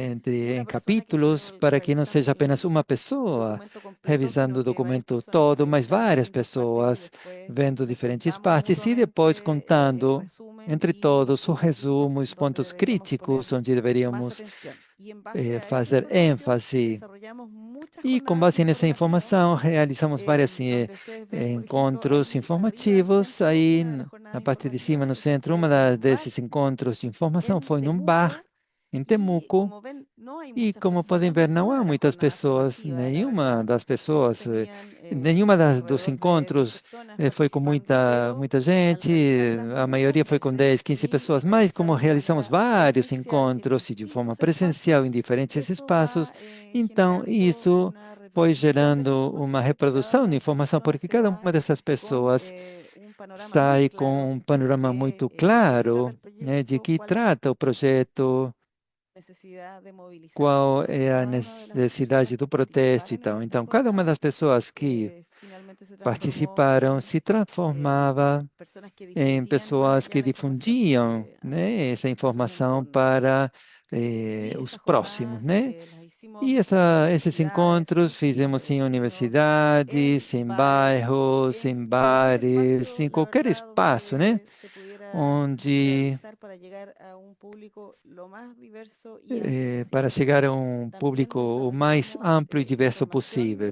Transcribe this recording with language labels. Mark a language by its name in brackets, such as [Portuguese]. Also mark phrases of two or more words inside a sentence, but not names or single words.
[Spanish] entre, una [Portuguese] em [Spanish] persona que estuviera [Portuguese] capítulos, para que não [Spanish] revisando [Portuguese] seja apenas [Spanish] el [Portuguese] uma pessoa [Spanish] documento completo, [Portuguese] revisando [Spanish] sino [Portuguese] o [Spanish] que varias [Portuguese] documento [Spanish] personas [Portuguese] todo, mas [Spanish] revisando [Portuguese] várias [Spanish] distintas partes y [Portuguese] pessoas [Spanish] después [Portuguese] vendo [Spanish] nos [Portuguese] diferentes [Spanish] contamos [Portuguese] partes e depois [Spanish] mutuamente el [Portuguese] contando [Spanish] resumen [Portuguese] entre [Spanish] y [Portuguese] todos o [Spanish] puntos críticos [Portuguese] resumo, os [Spanish] donde [Portuguese] pontos [Spanish] deberíamos [Portuguese] críticos [Spanish] poner [Portuguese] onde [Spanish] más [Portuguese] deveríamos [Spanish] atención. Y en base a esa [Portuguese] fazer [Spanish] información [Portuguese] ênfase. [Spanish] desarrollamos muchas [Portuguese] E com [Spanish] jornadas [Portuguese] base nessa [Spanish] informativas, [Portuguese] informação, realizamos vários [Spanish] donde ustedes ven, por ejemplo, [Portuguese] encontros [Spanish] ahí arriba al [Portuguese] informativos. [Spanish] centro, [Portuguese] Aí, [Spanish] una de las [Portuguese] na [Spanish] jornadas [Portuguese] parte de cima, [Spanish] informativas, [Portuguese] no [Spanish] ese [Portuguese] centro, [Spanish] fue en un bar [Portuguese] desses encontros de informação [Spanish] en [Portuguese] foi num bar [Spanish] Temuco. [Portuguese] em [Spanish] Y [Portuguese] Temuco. [Spanish] como ven, no hay [Portuguese] E [Spanish] muchas [Portuguese] como podem [Spanish] personas, [Portuguese] ver, não [Spanish] ninguna [Portuguese] há [Spanish] de las [Portuguese] muitas [Spanish] jornadas fue [Portuguese] pessoas, [Spanish] masiva, la verdad. Solo tenían [Portuguese] nenhuma dos [Spanish] alrededor de 10 [Portuguese] encontros [Spanish] personas [Portuguese] foi com [Spanish] participando, pero [Portuguese] muita [Spanish] al [Portuguese] gente, [Spanish] realizarlas [Portuguese] a [Spanish] muchas [Portuguese] maioria foi com 10, [Spanish] veces [Portuguese] 15 [Spanish] y [Portuguese] pessoas, mas como [Spanish] realizarlas de [Portuguese] realizamos [Spanish] manera [Portuguese] vários [Spanish] presencial en [Portuguese] encontros e de forma [Spanish] distintos [Portuguese] presencial [Spanish] espacios, [Portuguese] em diferentes [Spanish] eso [Portuguese] espaços, [Spanish] va [Portuguese] então [Spanish] generando [Portuguese] isso [Spanish] una [Portuguese] foi [Spanish] reproducción de la [Portuguese] gerando uma [Spanish] información y [Portuguese] reprodução de [Spanish] cada [Portuguese] informação, [Spanish] persona [Portuguese] porque [Spanish] se [Portuguese] cada [Spanish] va [Portuguese] uma dessas [Spanish] con [Portuguese] pessoas [Spanish] un panorama muy [Portuguese] sai com [Spanish] claro [Portuguese] um panorama muito [Spanish] de qué se trata [Portuguese] claro, [Spanish] el [Portuguese] né, de [Spanish] proyecto, [Portuguese] que [Spanish] cuál es la [Portuguese] trata o projeto, [Spanish] necesidad de movilizarse. [Portuguese] qual [Spanish] Entonces, [Portuguese] é a [Spanish] cada una de las [Portuguese] necessidade [Spanish] personas [Portuguese] do [Spanish] que [Portuguese] protesto e [Spanish] participaron en [Portuguese] tal. [Spanish] esta [Portuguese] Então, cada uma [Spanish] jornada [Portuguese] das pessoas que [Spanish] finalmente se transformó [Portuguese] participaram [Spanish] en [Portuguese] se transformava [Spanish] personas que [Portuguese] em [Spanish] difundían más [Portuguese] pessoas [Spanish] allá [Portuguese] que [Spanish] la información [Portuguese] difundiam, [Spanish] porque [Portuguese] né, essa [Spanish] es un [Portuguese] informação [Spanish] entorno [Portuguese] para os próximos, né? E esses encontros fizemos em universidades, em bairros, em bares, em qualquer espaço, né? Onde para chegar a um público o mais amplo e diverso possível.